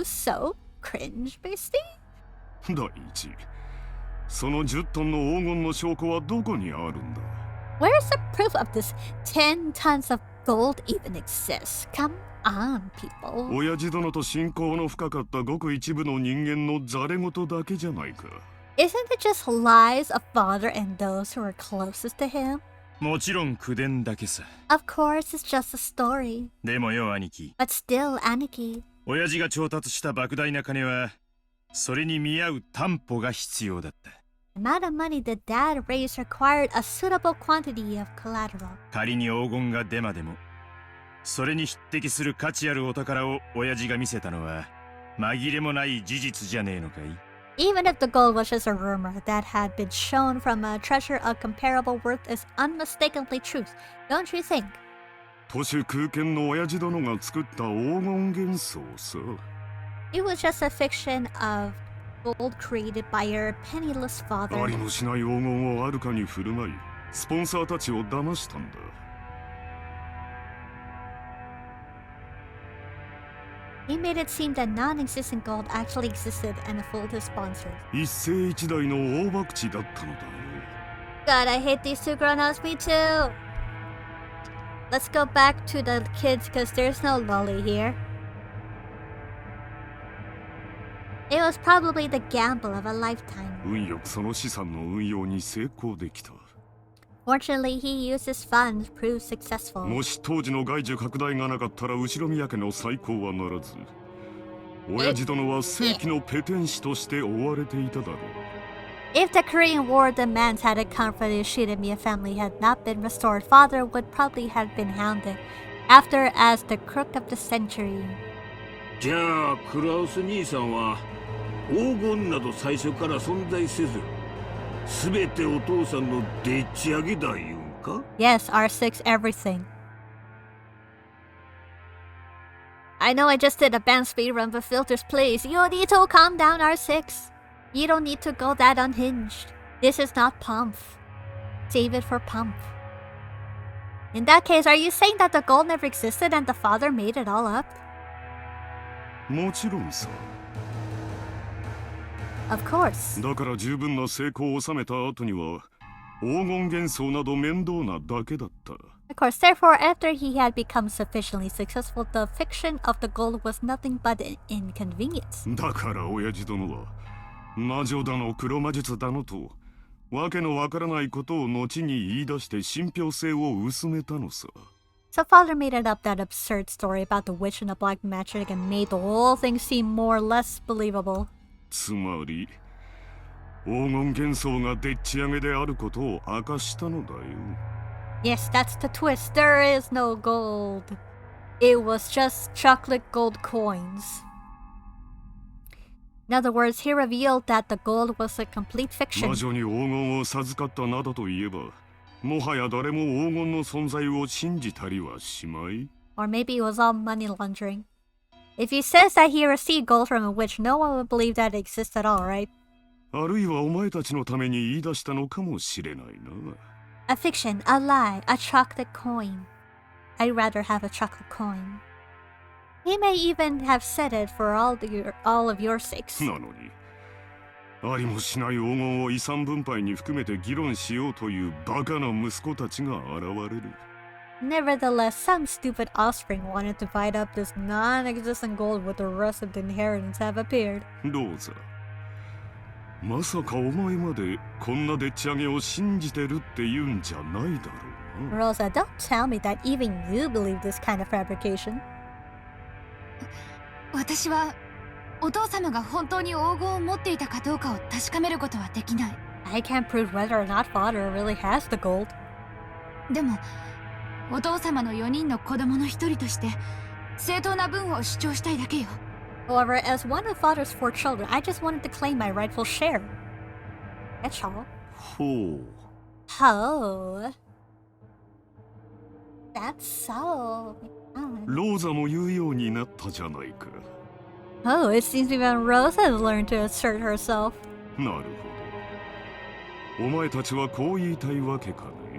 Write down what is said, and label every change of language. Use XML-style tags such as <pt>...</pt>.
<en>So cringe, bestie?</en> <ja>第一、その10トンの黄金の証拠はどこにあるんだ？</ja> <en>Where's the proof of this 10 tons of gold even exists? Come on, people.</en> <ja>親父殿と親交の深かったごく一部の人間のざれ言だけじゃないか。</ja> <en>Isn't it just lies of father and those who are closest to him?</en> <ja>もちろん口伝だけさ。</ja> <en>Of course, it's just a story.</en> <ja>でもよ兄貴、</ja> <en>But still, Aniki.</en> <ja>親父が調達した莫大な金はそれに見合う担保が必要だった。</ja> <en>The amount of money the dad raised required a suitable quantity of collateral.</en> <ja>仮に黄金がデマでもそれに匹敵する価値あるお宝を親父が見せたのは紛れもない事実じゃねえのかい？</ja> <en>Even if the gold was just a rumor, that had been shown from a treasure of comparable worth is unmistakably truth, don't you think?</en> <ja>都市空間の親父殿が作った黄金幻想さ。</ja> <en>It was just a fiction of gold created by your penniless</en> <ja>あ</ja> <en>father.</en> <ja>りもしない黄金をあるかに振る舞い、スポンサーたちを騙したんだ。</ja> <en>He made it seem that non-existent gold actually existed and fooled his sponsors.</en> <ja>一世一代の大博打だったのだよ。</ja> <en>God, I hate these two grown-ups, me too! Let's go back to the kids because there's no lolly here. It was probably the gamble of a lifetime.</en> <ja>運よくその資産の運用に成功できた。</ja> <en>Fortunately, he used his funds to prove successful.</en> <ja>もし当時の外需拡大がなかったら後宮家の再興はならず、親父殿は世紀のペテン師として追われていただろう。</ja> <en>If the Korean War demands hadn't come for the Yoshida-miya family had not been restored, father would probably have been hounded after as the crook of the century.</en> <ja>じゃあクラウス兄さんは黄金など最初から存在せず、すべてお父さんのでっち上げだ言うんか？</ja> <en>Yes, R6 everything. I know I just did a band speed run, but filters please. You need to calm down, R6. You don't need to go that unhinged. This is not Pump. Save it for Pump. In that case, are you saying that the gold never existed and the father made it all up?</en> <ja>もちろんさ。</ja> <en>Of course.</en> <ja>だから十分な成功を収めた後には、黄金幻想など面倒なだけだった。</ja> <en>Of course, therefore, after he had become sufficiently successful, the fiction of the gold was nothing but an inconvenience.</en> <ja>だから親父殿は魔女だの黒魔術だのとわけのわからないことを後に言い出して信憑性を薄めたのさ。</ja> <en>So father made it up that absurd story about the witch and the black magic and made the whole thing seem more or less believable.</en> <ja>つまり黄金幻想がでっち上げであることを明かしたのだよ。</ja> <en>Yes, that's the twist. There is no gold. It was just chocolate gold coins. In other words, he revealed that the gold was a complete fiction.</en> <ja>魔女に黄金を授かったなどと言えば、もはや誰も黄金の存在を信じたりはしまい。</ja> <en>Or maybe it was all money laundering. If he says that he received gold from a witch, no one would believe that it exists at all, right?</en> <ja>あるいはお前たちのために言い出したのかもしれないな。</ja> <en>A fiction, a lie, a chocolate coin. I'd rather have a chocolate coin. He may even have said it for all of your sakes.</en> <ja>なのに、ありもしない黄金を遺産分配に含めて議論しようというバカな息子たちが現れる。</ja> <en>Nevertheless, some stupid offspring wanted to divide up this non-existent gold with the rest of the inheritance have appeared.</en> <ja>ローザ、まさかお前までこんなでっち上げを信じてるって言うんじゃないだろうな。</ja> <en>Rosa, don't tell me that even you believe this kind of fabrication.</en> <ja>私はお父様が本当に黄金を持っていたかどうかを確かめることはできない。</ja> <en>I can't prove whether or not father really has the gold.</en> <ja>でもお父様の4人の子供の一人として正当な分を主張したいだけよ。</ja> <en>However, as one of father's 4 children, I just wanted to claim my rightful share. That's all.</en> <ja>ほう。</ja> <en>Oh. That's so.</en> <ja>ローザも言うようになったじゃないか。</ja> <en>Oh, it seems even Rosa has learned to assert herself.</en> <ja>なるほど。お前たちはこう言いたいわけかね。</ja>